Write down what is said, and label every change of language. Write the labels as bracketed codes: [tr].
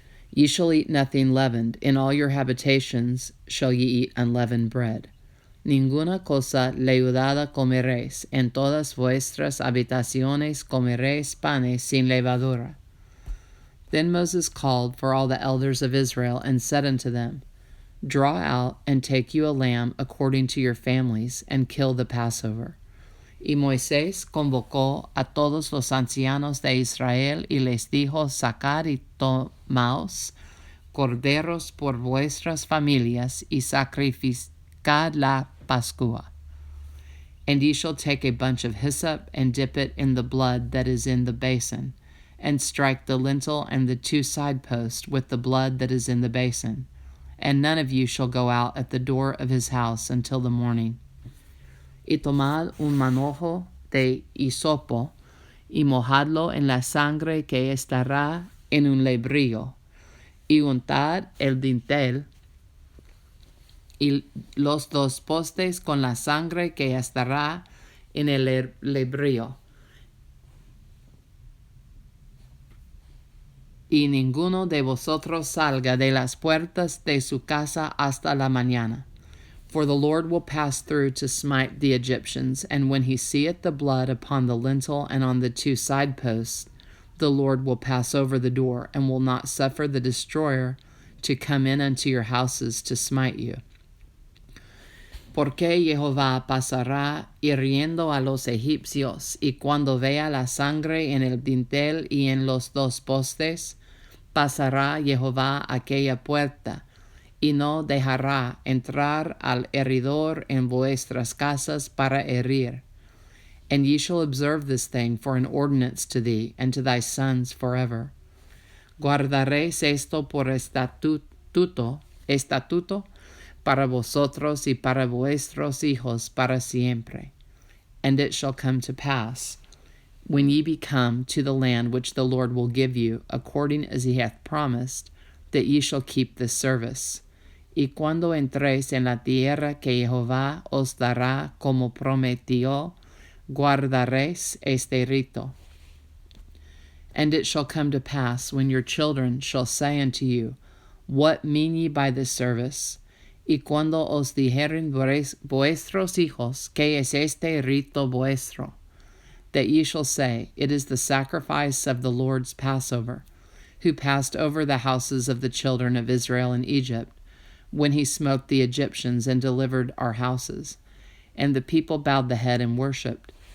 [en] Ye shall eat nothing leavened. In all your habitations shall ye eat unleavened bread. [es] Ninguna cosa leudada comeréis. En todas vuestras habitaciones comeréis panes sin levadura. [en] Then Moses called for all the elders of Israel and said unto them, Draw out and take you a lamb according to your families, and kill the Passover. [es] Y Moisés convocó a todos los ancianos de Israel y les dijo, Sacad y tomaos corderos por vuestras familias y sacrificad la Pascua. [en] And ye shall take a bunch of hyssop and dip it in the blood that is in the basin, and strike the lintel and the 2 side posts with the blood that is in the basin. And none of you shall go out at the door of his house until the morning. [es] Y tomad un manojo de hisopo, y mojadlo en la sangre que estará en un lebrillo, y untad el dintel y los 2 postes con la sangre que estará en el lebrillo. Y ninguno de vosotros salga de las puertas de su casa hasta la mañana. [en] For the Lord will pass through to smite the Egyptians, and when he seeth the blood upon the lintel and on the 2 side posts, the Lord will pass over the door, and will not suffer the destroyer to come in unto your houses to smite you. [es] Porque Jehová pasará hiriendo a los egipcios, y cuando vea la sangre en el dintel y en los 2 postes, pasará Jehová aquella puerta, y no dejará entrar al heridor en vuestras casas para herir. [en] And ye shall observe this thing for an ordinance to thee and to thy sons forever. [es] Guardaréis esto por estatuto para vosotros y para vuestros hijos para siempre. [en] And it shall come to pass, when ye be come to the land which the Lord will give you, according as he hath promised, that ye shall keep this service. [es] Y cuando entréis en la tierra que Jehová os dará como prometió, guardaréis este rito. [en] And it shall come to pass, when your children shall say unto you, What mean ye by this service? [es] Y cuando os dijeren vuestros hijos, ¿qué es este rito vuestro? [en] That ye shall say, It is the sacrifice of the Lord's Passover, who passed over the houses of the children of Israel in Egypt, when he smote the Egyptians and delivered our houses. And the people bowed the head and worshipped.